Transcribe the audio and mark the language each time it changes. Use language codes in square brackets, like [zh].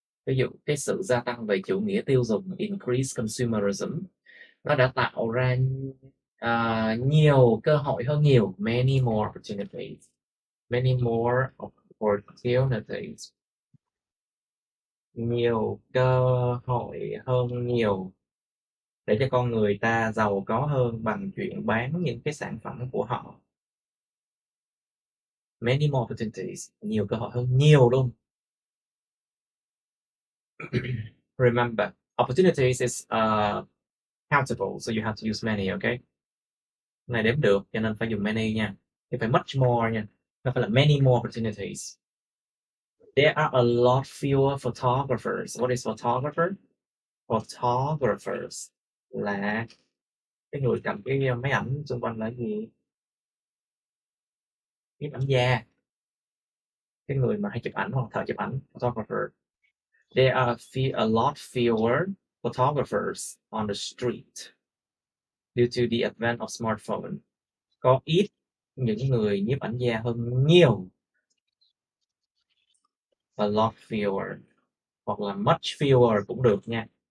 [vi] Ví dụ cái sự gia tăng về chủ nghĩa tiêu dùng, [en] increased consumerism, [vi] nó đã tạo ra nhiều cơ hội hơn nhiều, [en] many more opportunities, many more opportunities, [vi] nhiều cơ hội hơn nhiều để cho con người ta giàu có hơn bằng chuyện bán những cái sản phẩm của họ. [en] Many more opportunities, [vi] nhiều cơ hội hơn nhiều luôn. [en] Remember, opportunities is countable, so you have to use many, okay? [vi] Này đếm được cho nên phải dùng many nha. Thì phải much more nha. Nó phải là many more opportunities. [en] There are a lot fewer photographers. What is photographer? [vi] Photographers là cái người cầm cái máy ảnh xung quanh là gì? Cái ảnh da. Cái người mà hay chụp ảnh hoặc thợ chụp ảnh, photographer. [en] There are a lot fewer photographers on the street due to the advent of smartphone. [vi] Có ít những người nhiếp ảnh gia hơn nhiều. A lot fewer hoặc là much fewer cũng được nha.